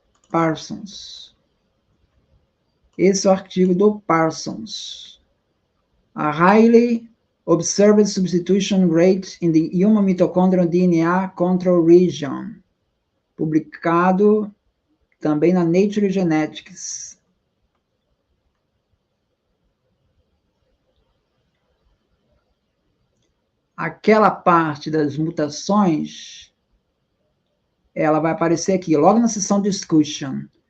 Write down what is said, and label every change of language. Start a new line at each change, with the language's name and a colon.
Portuguese: Parsons. Esse é o artigo do Parsons.
English: A highly observed substitution rate in the human mitochondrial DNA control region.
Portuguese: Publicado também na Nature Genetics. Aquela parte das mutações, ela vai aparecer aqui, logo na seção Discussion.